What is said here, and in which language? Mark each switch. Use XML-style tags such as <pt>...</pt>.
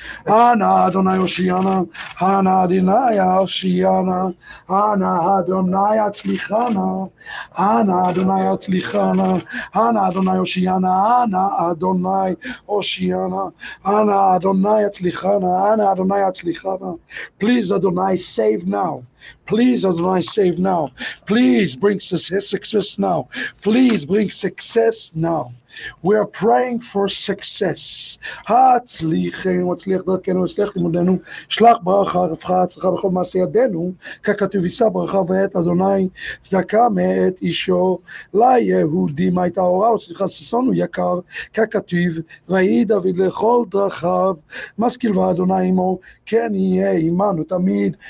<he>אנא אדוני הושיענה אנא אדוני הושיענה אנא אדוני הצליחנה אנא אדוני הצליחנה אנא אדוני הושיענה אנא אדוני הושיענה אנא אדוני הצליחנה אנא אדוני הצליחנה.</he> <en>Please Adonai save now. Please Adonai save now. Please bring success now. Please bring success now. We are praying for success.</en> <he>הצליחנו, הצליח דרכנו, הצליח לימודנו, שלח ברכה, רווחה, הצלחה בכל מעשה ידינו, ככתוב יישא ברכה ואת אדוני צדקה מאת אישו, ליהודים הייתה אורה וצליחה ששון הוא יקר, ככתוב, ויהי דוד לכל דרכיו, משכיל ואדוני עמו, כן יהיה עמנו תמיד.</he>